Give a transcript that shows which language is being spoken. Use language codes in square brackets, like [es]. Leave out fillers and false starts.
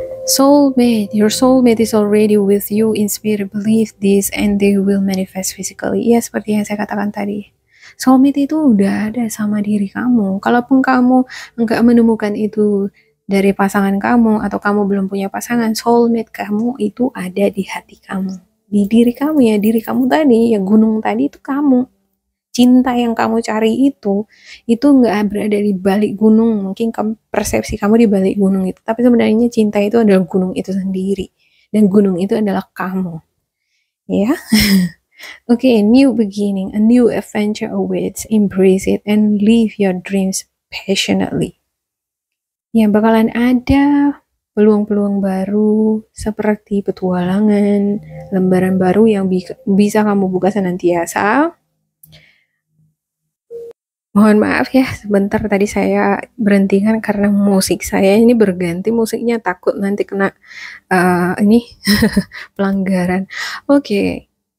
[en] Soulmate, your soulmate is already with you in spirit. Believe this and they will manifest physically. [id] Ya, seperti yang saya katakan tadi. Soulmate itu udah ada sama diri kamu. Kalaupun kamu enggak menemukan itu dari pasangan kamu atau kamu belum punya pasangan, soulmate kamu itu ada di hati kamu. Di diri kamu ya, diri kamu tadi, ya gunung tadi itu kamu. cinta yang kamu cari itu nggak berada di balik gunung. Mungkin persepsi kamu di balik gunung itu, tapi sebenarnya cinta itu adalah gunung itu sendiri, dan gunung itu adalah kamu, ya. [en] Okay, new beginning, a new adventure awaits. Embrace it and live your dreams passionately. [id] Ya, bakalan ada peluang-peluang baru seperti petualangan, lembaran baru yang bisa kamu buka senantiasa. Mohon maaf ya, sebentar tadi saya berhentikan karena musik saya ini berganti musiknya, takut nanti kena ini pelanggaran. Oke.